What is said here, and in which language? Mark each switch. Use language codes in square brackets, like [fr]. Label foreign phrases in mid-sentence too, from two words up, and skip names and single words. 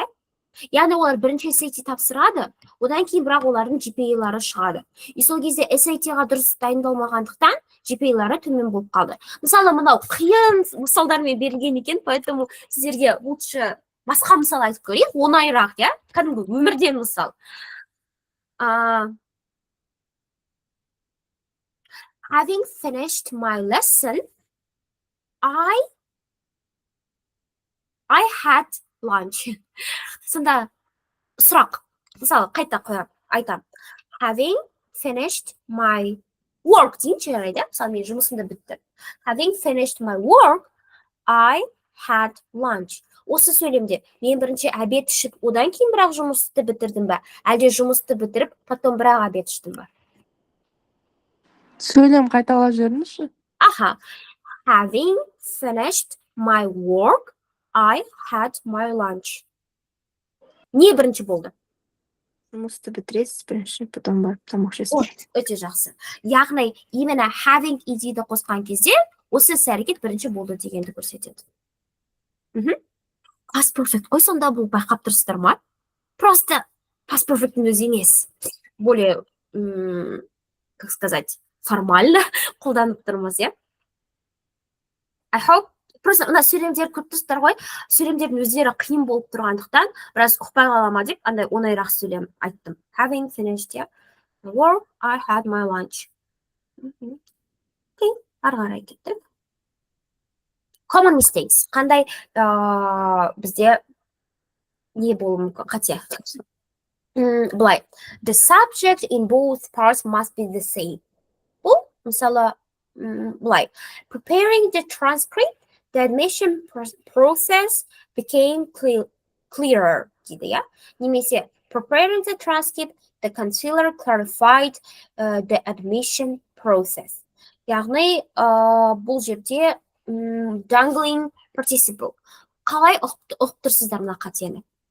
[kk] Яғни, олар бірінші SAT тапсырады, одан кейін бірақ олардың GPA-лары шығады. И сол кезде SAT-ға дұрыс дайындалмағандықтан GPA-лары төмен болып қалды. Мысалы, мынау қиын мысалдармен берілген екен, поэтому сіздерге лучше басқа мысал айтып көрейік, оңайырақ, иә? Кәдімгі өмірден мысал. [en] Having finished my lesson, I had lunch. [kk] Сонда сұрақ. Мысалы, қайта қоям, айтам. [en] Having finished my work [kk] дейінші жарайды. Мысалы, мен жұмысымды бітті. [en] Having finished my work, I had lunch. [kk] Осы сөйлемде мен бірінші обед ішіп, одан кейін бірақ жұмысты бітірдім ба? Әлде жұмысты бітіріп, потом бірақ обед іштім ба? Сөйлем қайталап жіберіңізші. Аха. [en] Having finished my work, I had my lunch. [kk] Не бірінші болды? Жұмысты бітіресіз бірінші, потом барып тамақ ішесіз. Өте жақсы. Яғни, именно having ed-ді қосқан кезде, осы іс-әрекет бірінші болды дегенді көрсетеді. [en] Past perfect [kk] қой, сонда бұл байқап тұрсыздар ма? Просто [en] past perfect'ің [kk] өзі емес. [ru] Более, как сказать, формально [kk] қолданып тұрмыз, иә? [en] I hope. [kk] Просто мына сөйлемдер көп тұрсыздар ғой, сөйлемдердің өздері қиын болып тұрғандықтан, біраз ұқпай қалама деп, андай оңайырақ сөйлем айттым. [en] Having finished my work, I had my lunch. [kk] Окей, ары қарай кеттік. [en] Common mistakes. [kk] Қандай бізде не болуы мүмкін? Қате. Былай. [en] The subject in both parts must be the same. [kk] Бұл, мысалы, былай. [en] Preparing the transcript, the admission process became clearer, [kk] дейді, иә? Немесе, [en] preparing the transcript, the concealer clarified the admission process. [kk] Яғни, бұл жерде [en] dangling participle. [kk] Қалай ұқтырсыздар мына қатені?